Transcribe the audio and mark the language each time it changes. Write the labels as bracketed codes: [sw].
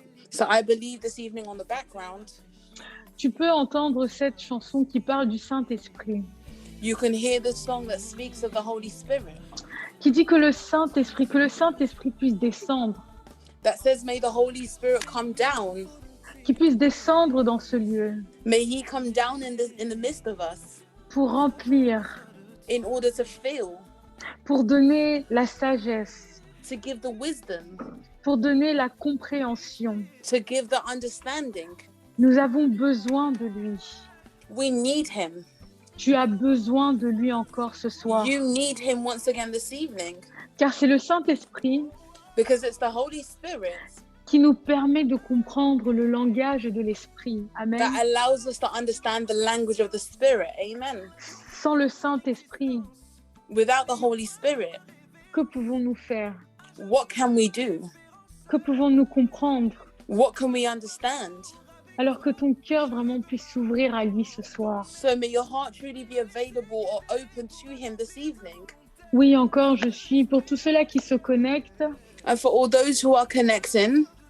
[en] So I believe this evening on the background, [fr] tu peux entendre cette chanson qui parle du Saint-Esprit, [en] you can hear the song that speaks of the Holy Spirit, [fr] qui dit que le Saint-Esprit puisse descendre, [en] that says, may the Holy Spirit come down. [fr] qu'il puisse descendre dans ce lieu [en] May he come down in the midst of us [fr] pour remplir, [en] in order to fill, [fr] pour donner la sagesse, [en] to give the wisdom, [fr] pour donner la compréhension. [en] to give the understanding. [fr] Nous avons besoin de lui. [en] We need him. [fr] Tu as besoin de lui encore ce soir. [en] You need him once again this evening, [fr] Car c'est le Saint-Esprit [en] because it's the Holy Spirit [fr] qui nous permet de comprendre le langage de l'Esprit. Amen. [en] that allows us to understand the language of the Spirit. Amen. [fr] Sans le Saint-Esprit, [en] Without the Holy Spirit, [fr] que pouvons-nous faire? [en] what can we do? [fr] Que pouvons-nous comprendre? [en] What can we understand? [fr] Alors que ton cœur vraiment puisse s'ouvrir à lui ce soir. [en] So may your heart truly be available or open to him this evening. [fr] Oui, encore, je suis pour tous ceux-là qui se connectent. [en] And for all those who are connecting,